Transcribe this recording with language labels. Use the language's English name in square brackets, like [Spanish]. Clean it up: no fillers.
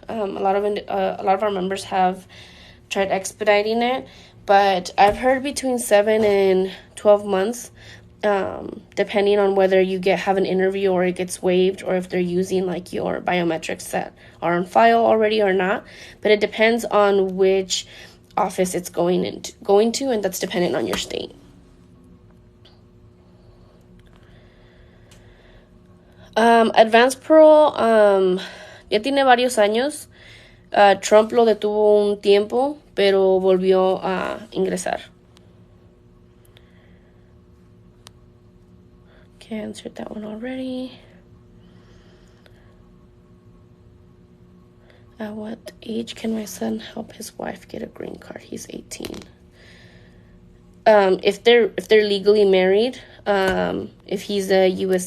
[English] A lot of our members have tried expediting it, but I've heard between 7 and 12 months, depending on whether you have an interview or it gets waived, or if they're using like your biometrics that are on file already or not. But it depends on which office it's going to, and that's dependent on your state. [Spanish] Advanced Parole ya tiene varios años. Trump lo detuvo un tiempo, pero volvió a ingresar. [English] Okay, I answered that one already. At what age can my son help his wife get a green card? He's 18. If they're legally married, if he's a U.S.